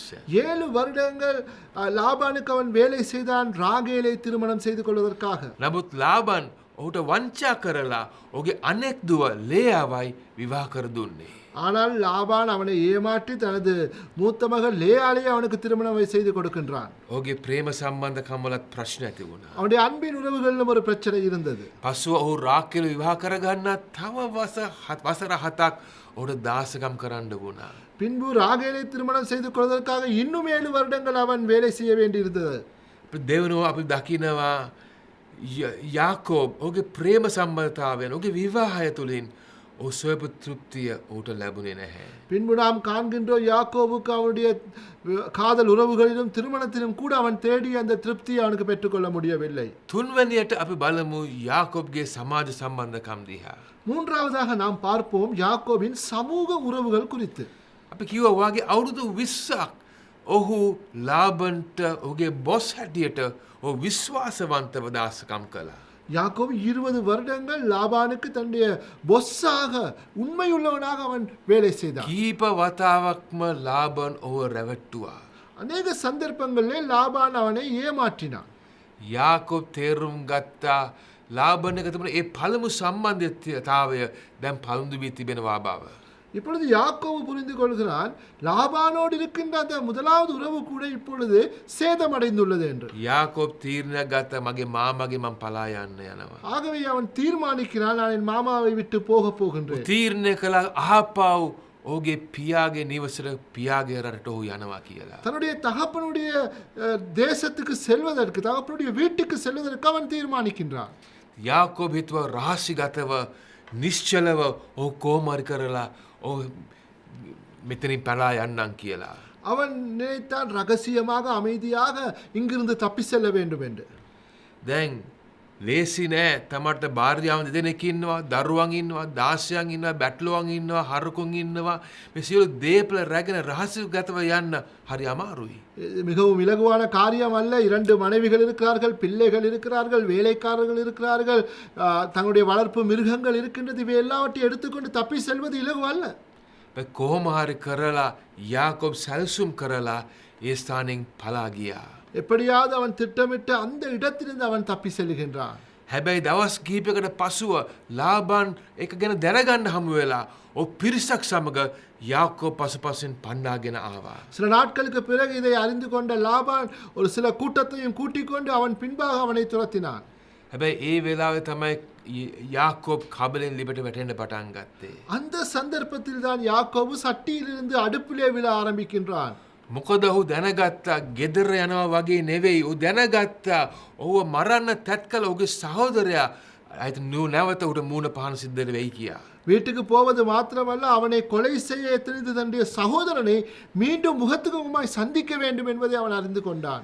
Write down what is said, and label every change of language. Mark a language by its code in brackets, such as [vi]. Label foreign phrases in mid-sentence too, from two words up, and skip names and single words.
[ta] 7 வருடங்கள் லாபானுக்கு அவன் வேலை செய்தான் ராகேலை திருமணம் செய்து கொள்வதற்காக. [si] නමුත් ලාබන් ඔහුට වංචා කරලා ඔහුගේ අනෙක් දුව ලේයාවයි විවාහ කර දුන්නේ. [ta] ஆனால் லாபான் அவனை ஏமாற்றி தனது மூத்த மகள் லேயாளையே அவனுக்கு திருமணம் செய்து கொடுக்கின்றான். [si] ඔහුගේ ප්‍රේම සම්බන්ධකම් වලත් ප්‍රශ්න ඇති වුණා. [ta] அவனுடைய அன்பின் உறவுகளிலும் ஒரு பிரச்சனை இருந்தது. [si] පසුව ඔහු රාකේල විවාහ කරගන්නා තව වසර 7ක් ඔහුට දාසකම් කරන්න වුණා. [ta] பின்பு ராகேலை திருமணம் செய்து கொள்வதற்காக இன்னும் 7 வருடங்கள் அவன் வேலை செய்ய வேண்டியிருந்தது. [si] දෙවනුව අපි දකිනවා යාකෝබ් ඔහුගේ ප්‍රේම සම්බන්ධතාවයෙන් ඔහුගේ විවාහය තුළින් ඔහු සොයපු තෘප්තිය ඔහුට ලැබුණේ නැහැ. [ta] பின்பு நாம் காண்கின்றோம் யாக்கோபுக்கு அவனுடைய காதல் உறவுகளிலும் திருமணத்திலும் கூட அவன் தேடி அந்த திருப்தியை அவனுக்கு பெற்றுக்கொள்ள முடியவில்லை. [si] තුන්වැනියට අපි බලමු යාකෝබ්ගේ සමාජ සම්බන්ධකම් දිහා. [ta] மூன்றாவதாக நாம் பார்ப்போம் யாக்கோபின் சமூக உறவுகள் குறித்து. [si] අපි කිව්වා වාගේ අවුරුදු 20ක් ඔහු ලාබන්ට ඔහුගේ බොස් හැටියට ඔහු විශ්වාසවන්තව දාසකම් කළා. [ta] யாக்கோபு 20 வருடங்கள் லாபானுக்கு தன்னுடைய பொஸ்ஸாக உண்மையுள்ளவனாக அவன் வேலை செய்தான். [si] කීප වතාවක්ම ලාබන් ඔහුව රැවට්ටුවා. [ta] அநேக சந்தர்ப்பங்களிலே லாபான் அவனை ஏமாற்றினான். [si] යාකෝබ් තේරුම් ගත්තා ලාබන් එක තිබුණ ඒ පළමු සම්බන්ධතාවය දැන් පළුදු වී තිබෙනවා බව. [ta] இப்பொழுது யாக்கோபு புரிந்து கொள்கிறான் லாபானோடு இருக்கின்ற அந்த முதலாவது உறவு கூட இப்பொழுது சேதமடைந்துள்ளது என்று. [si] යාකෝබ් තීරණයක් ගත්තා මගේ මාමගේ මම පලා යන්න යනවා. [ta] ஆகவே அவன் தீர்மானிக்கிறான் நான் என் மாமாவை விட்டு போக போகின்றேன். [si] තීරණය කළා අහපාව් ඔහුගේ පියාගේ නිවසට පියාගේ රටට ඔහු යනවා කියලා. [ta] தன்னுடைய தகப்பனுடைய தேசத்துக்கு செல்வதற்கு தகப்பனுடைய வீட்டுக்கு செல்வதற்கு அவன் தீர்மானிக்கின்றான். [si] යාකෝබ් හිතුවා රහසිගතව නිශ්චලව ඔහු කොහොමරි කරලා ඔහු මෙතනින් පලා යන්නම් කියලා. [ta] அவன் நினைத்தான் ரகசியமாக அமைதியாக இங்கிருந்து தப்பி செல்ல வேண்டும் என்று. [si] දැන් ලේසි නෑ තමට භාර්යාවන් දෙදෙනෙක් ඉන්නවා දරුවන් ඉන්නවා දාසයන් ඉන්නවා බැටළුවන් ඉන්නවා හරකුන් ඉන්නවා මේ සියලු දේපල රැගෙන රහසිගතව යන්න හරි අමාරුයි. [ta] இது மிகவும் இலகுவான காரியம் அல்ல. 2 மனைவிகள் இருக்கிறார்கள், பிள்ளைகள் இருக்கிறார்கள், வேலைக்காரர்கள் இருக்கிறார்கள், தங்களுடைய வளர்ப்பு மிருகங்கள் இருக்கின்றது. இவை எல்லாவற்றையும் எடுத்துக்கொண்டு தப்பி செல்வது இலகு அல்ல. [si] කොහොම හරි කරලා යාකෝබ් සැලසුම් කරලා ඒ ස්ථානෙන් පලා ගියා. [ta] எப்படியாவது அவன் திட்டமிட்டு அந்த இடத்திலிருந்து அவன் தப்பி செல்கின்றான். [si] හැබැයි දවස් කිහිපයකට පසුව ලාබන් එක ගැන දැනගන්න හමු වෙලා ඔහු පිරිසක් සමග යාකෝබ් පසුපසින් පන්නාගෙන ආවා. [ta] சில நாட்களுக்கு பிறகு இதை அறிந்து கொண்ட லாபான் ஒரு சில கூட்டத்தையும் கூட்டிக் கொண்டு அவன் பின்பாக அவனை துரத்தினான். [si] හැබැයි ඒ වෙලාවේ තමයි යාකෝබ් කබලෙන් ලිබට වැටෙන්න පටන් ගත්තේ. [ta] அந்த சந்தர்ப்பத்தில் தான் யாக்கோபு சட்டியிலிருந்து அடுப்பிலே விழ ஆரம்பிக்கின்றான். [si] මොකද ඔහු දැනගත්තා ගෙදර යනවා වගේ නෙවෙයි. ඔහු දැනගත්තා ඔහුව මරන්න තැත් කළ ඔහුගේ සහෝදරයා අයිත නැවත උට මූණ පහන සිද්ධ වෙයි කියා. [ta] வீட்டுக்கு போவது மாத்திரமல்ல அவனை கொலை செய்ய எத்தனைத்து தன்னுடைய சகோதரனை மீண்டும் முகத்துக்கு முகமாய் சந்திக்க வேண்டும் என்பதை அவன் அறிந்து கொண்டான்.